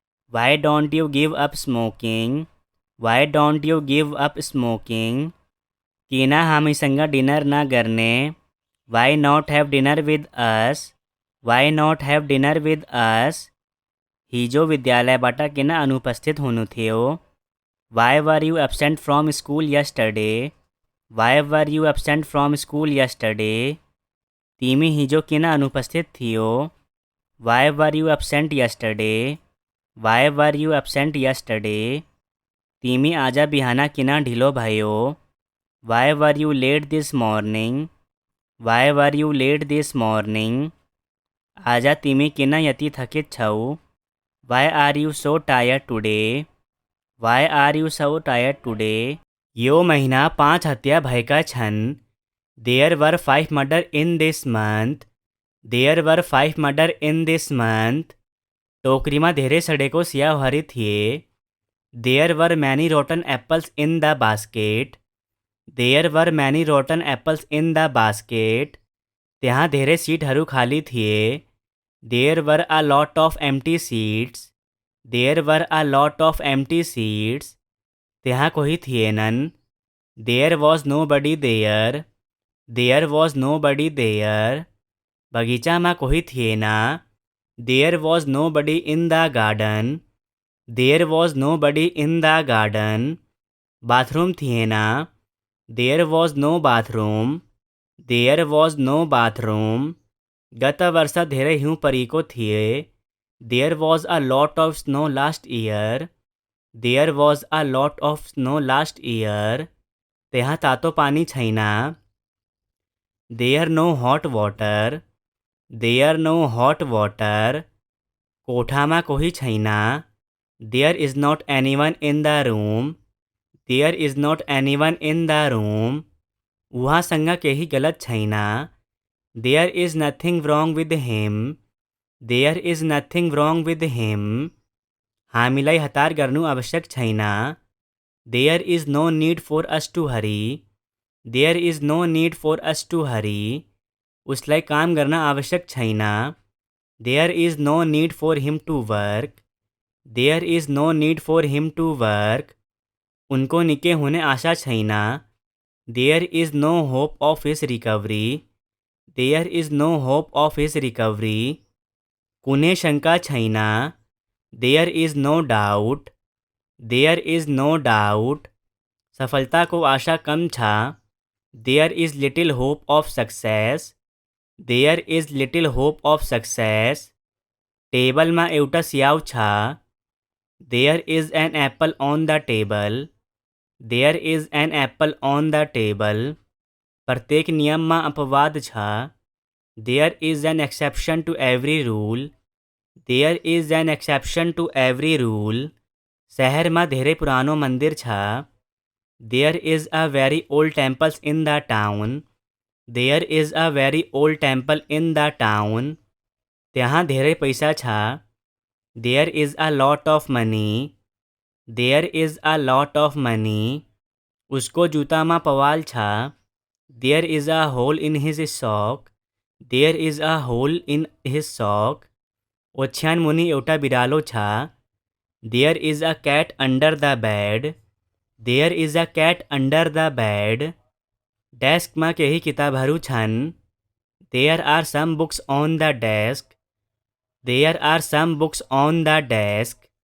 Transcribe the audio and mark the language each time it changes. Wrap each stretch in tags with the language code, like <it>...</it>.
<en>Why don't you give up smoking? Why don't you give up smoking?</en> <ne>किना हामीसँग dinner ना गर्ने?</ne> <en>Why not have dinner with us? Why not have dinner with us?</en> <ne>हिजो विद्यालयबाट किन अनुपस्थित हुनुहुन्थ्यो?</ne> <en>Why were you absent from school yesterday? Why were you absent from school yesterday?</en> <ne>तिमी हिजो किन अनुपस्थित थियो?</ne> <en>Why were you absent yesterday? Why were you absent yesterday?</en> <ne>तिमी आज बिहान किन ढिलो भयो?</ne> <en>Why were you late this morning? Why were you late this morning?</en> <ne>आज तिमी किन यति थकित छौ?</ne> <en>Why are you so tired today? Why are you so tired today?</en> <ne>यो महीना 5 हत्या भएका छन्.</ne> <en>There were 5 murder in this month. There were 5 murder in this month.</en> <ne>टोकरीमा धेरै सडेको स्याउहरू थिए.</ne> <en>There were many rotten apples in the basket. There were many rotten apples in the basket.</en> <ne>त्यहाँ धेरै सिटहरू खाली थिए.</ne> <en>There were a lot of empty seats. There were a lot of empty seats.</en> <ne>त्यहाँ कोही थिएनन्.</ne> <en>There was nobody there. There was nobody there.</en> <ne>बगैँचामा कोही थिएन.</ne> <en>There was nobody in the garden. There was nobody in the garden.</en> <ne>Bathroom थिएन.</ne> <en>There was no bathroom. There was no bathroom.</en> <ne>गत वर्ष धेरै हिउँ परेको थिए.</ne> <en>There was a lot of snow last year. There was a lot of snow last year.</en> <ne>त्यहाँ तातो पानी छैन.</ne> <en>There no hot water. There no hot water.</en> <ne>कोठामा कोही छैन.</ne> <en>There is not anyone in the room. There is not anyone in the room.</en> <ne>उहाँसँग केही गलत छैन.</ne> <en>There is nothing wrong with him. There is nothing wrong with him.</en> <ne>हामीलाई हतार गर्नु आवश्यक छैन.</ne> <en>There is no need for us to hurry. There is no need for us to hurry.</en> <ne>उसलाई काम गर्न आवश्यक छैन.</ne> <en>There is no need for him to work. There is no need for him to work.</en> <ne>उनको निकै हुने आशा छैन.</ne> <en>There is no hope of his recovery. There is no hope of his recovery.</en> <ne>कुनै शंका छैन.</ne> <en>There is no doubt. There is no doubt.</en> <ne>सफलताको आशा कम छ.</ne> <en>There is little hope of success. There is little hope of success.</en> <ne>टेबलमा एउटा स्याउ छ.</ne> <en>There is an apple on the table. There is an apple on the table.</en> <ne>प्रत्येक नियममा अपवाद छ.</ne> <en>There is an exception to every rule. There is an exception to every rule.</en> <ne>शहरमा धेरै पुरानो मन्दिर छ.</ne> <en>There is a very old temple in the town. There is a very old temple in the town.</en> <ne>त्यहाँ धेरै पैसा छ.</ne> <en>There is a lot of money. There is a lot of money.</en> <ne>उसको जुत्तामा पवाल छ.</ne> <en>There is a hole in his sock. There is a hole in his sock.</en> <ne>ओछ्यान मुनि एउटा बिरालो छ.</ne> <en>There is a cat under the bed. There is a cat under the bed.</en> <ne>डेस्कमा केही किताबहरू छन्.</ne> <en>There are some books on the desk. There are some books on the desk.</en>